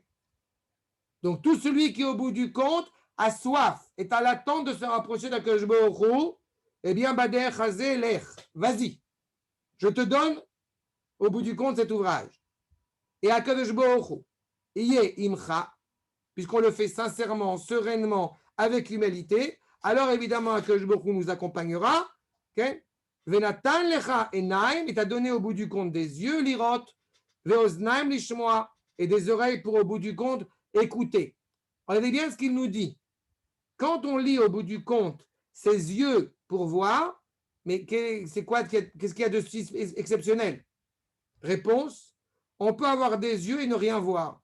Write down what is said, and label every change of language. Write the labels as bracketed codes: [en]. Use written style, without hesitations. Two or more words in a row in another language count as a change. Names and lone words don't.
[fr] Donc, tout celui qui, au bout du compte, a soif, est à l'attente de se rapprocher d'Akadosh Baruch Hu, eh bien, Bader Chazé Lech, vas-y, je te donne, au bout du compte, cet ouvrage. Et Akadosh Baruch Hu, [he] יהיה עמך, [fr] puisqu'on le fait sincèrement, sereinement, avec humilité, alors évidemment, Akadosh Baruch Hu nous accompagnera. Okay? [he] ונתן לך עיניים, [fr] il t'a donné au bout du compte des yeux, [he] לראות, ואוזניים לשמוע, [fr] et des oreilles pour, au bout du compte, écouter. Regardez bien ce qu'il nous dit. Quand on lit au bout du compte ses yeux pour voir, mais c'est quoi, qu'est-ce qu'il y a de si exceptionnel? Réponse, on peut avoir des yeux et ne rien voir.